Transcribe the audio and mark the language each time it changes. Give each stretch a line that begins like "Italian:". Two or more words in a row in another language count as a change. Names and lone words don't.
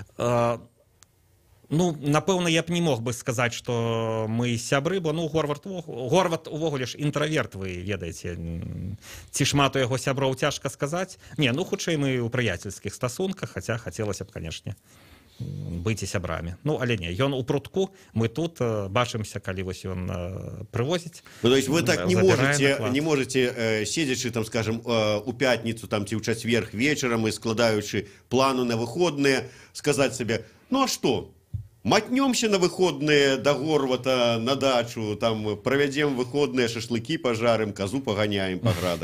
Belarusian: Ну, напэўна, я б не мог бы сказаць, што мы сябры, бо, ну, Горват увогуле ж інтраверт, вы ведаеце. Ці шмат у яго сяброў цяжка сказаць. Не, ну, хутчэй мы ў прыяцельскіх стасунках, хаця хацелася б, канешне, быць і сябрамі. Ну, але не, ён у прутку, мы тут бачымся, калі вось ён прывозіць. Ну,
Russian: то есть вы так не можете,
Belarusian: седзячы, там, скажем, у пятніцу, там, ці ў чацверг вечарам і складаючы плану на выходныя, сказаць сабе, ну, а што? Матнёмся
Russian: на выходные до
Belarusian: Горвата на дачу, там правядзем выходныя шашлыкі, пажарым, казу паганяем па градах.